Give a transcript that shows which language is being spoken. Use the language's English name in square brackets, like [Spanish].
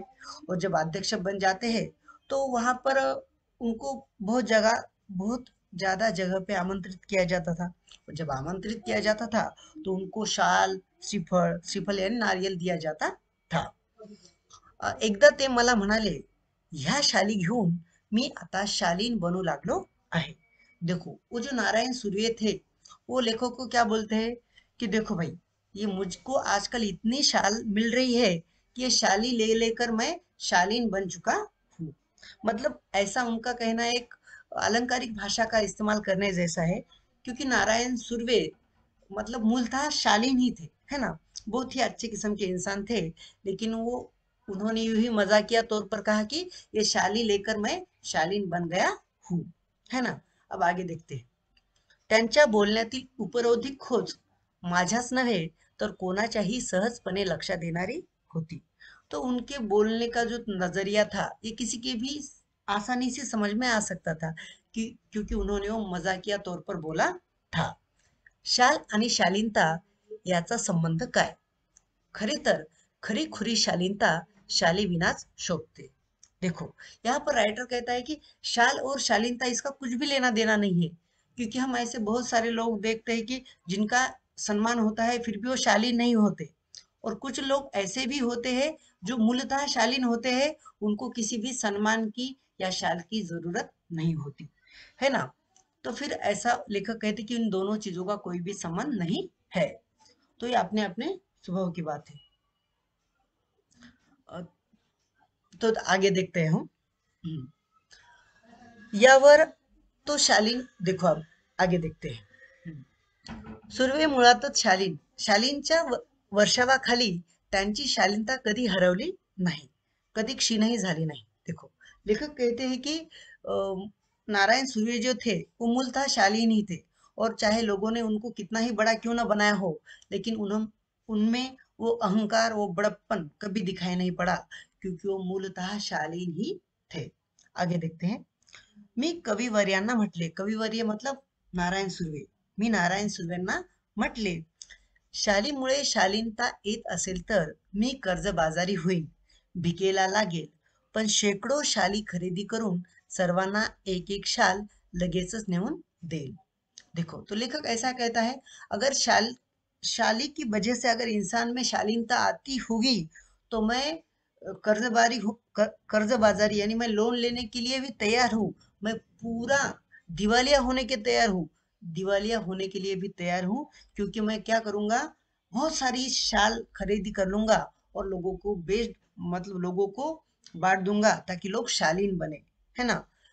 [Hindi] और जब अध्यक्ष बन जाते हैं तो वहां पर उनको बहुत ज्यादा जगह पे आमंत्रित किया जाता था. और जब आमंत्रित किया जाता था तो उनको शाल, श्रीफळ श्रीफळ यानी नारियल दिया जाता था. [Marathi] एकदा ते मला म्हणाले, ह्या शाली घेऊन मी आता शालीन बनू लागलो आहे. [Hindi] देखो, वो जो नारायण सूर्य थे वो लेखक को क्या बोलते हैं कि देखो भाई, ये मुझको आजकल इतनी शाल मिल रही है कि ये शाली ले लेकर मैं शालीन बन चुका हूँ. मतलब ऐसा उनका कहना एक अलंकारिक भाषा का इस्तेमाल करने जैसा है, क्योंकि नारायण सुर्वे मतलब मूलतः शालीन ही थे, है ना. बहुत ही अच्छे किस्म के इंसान थे, लेकिन वो उन्होंने यूं ही मजाकिया तौर पर कहा कि ये शाली लेकर मैं शालीन बन गया हूँ, है ना. अब आगे देखते हैं. [Marathi] त्यांच्या बोलण्यातील उपरोधिक खोज माझ्याच नव्हे तर कोणाच्याही सहजपणे लक्षात येणारी होती. [Hindi] तो उनके बोलने का जो नजरिया था ये किसी के भी आसानी से समझ में आ सकता था, कि क्योंकि उन्होंने वो मजाकिया तौर पर बोला था. [Marathi] शाल आणि शालीनता याचा संबंध काय. खरे तर खरी खुरी शालीनता शाली विनाच शोभते. [Hindi] देखो, यहाँ पर राइटर कहता है कि शाल और शालीनता इसका कुछ भी लेना देना नहीं है, क्योंकि हम ऐसे बहुत सारे लोग देखते हैं कि जिनका सम्मान होता है फिर भी वो शालीन नहीं होते. और कुछ लोग ऐसे भी होते हैं जो मूलतः शालीन होते हैं, उनको किसी भी सम्मान की या शाल की जरूरत नहीं होती, है ना. तो फिर ऐसा लेखक कहते कि इन दोनों चीजों का कोई भी संबंध नहीं है. तो ये अपने अपने स्वभाव की बात है। अ, तो आगे देखते हैं हम। हम्म, यावर तो शालीन देखो, अब आगे देखते हैं। [Marathi] सुर्वे मुळातच शालीन. शालीनच्या वर्षावाखाली त्यांची शालीनता कधी हरवली नाही, कधी क्षीणही झाली नाही. [Hindi] देखो, लेखक कहते हैं कि नारायण सुर्वे जो थे वो मूलतः शालीन ही थे, और चाहे लोगों ने उनको कितना ही बड़ा क्यों ना बनाया हो, लेकिन उनमें वो अहंकार, वो बड़प्पन कभी दिखाई नहीं पड़ा, क्योंकि वो मूलतः शालीन ही थे. आगे देखते हैं. [Marathi] मी कविवर्यांना म्हटले, [Hindi] कविवर्य मतलब नारायण सुर्वे, [Marathi] मी नारायण सुर्वेंना म्हटले, शालीमुळे शालीनता येत असेल तर मी कर्जबाजारी होईन, भिकेला लागेल, पण शेकडो शाली खरेदी करून सर्वांना एक एक शाल लगेचच नेऊन देईल. [Hindi] देखो, तो लेखक ऐसा कहता है, अगर शाली की वजह से अगर इंसान में शालीनता आती होगी, तो मैं कर्ज बाजारी यानी मैं लोन लेने के लिए भी तैयार हूँ, मैं पूरा दिवालिया होने के तैयार हूँ, दिवालिया होने के लिए भी तैयार हूँ, क्योंकि मैं क्या करूंगा, बहुत सारी शाल खरीदी कर लूंगा और लोगों को बेच मतलब लोगों को बांट दूंगा ताकि लोग शालीन बने, है ना.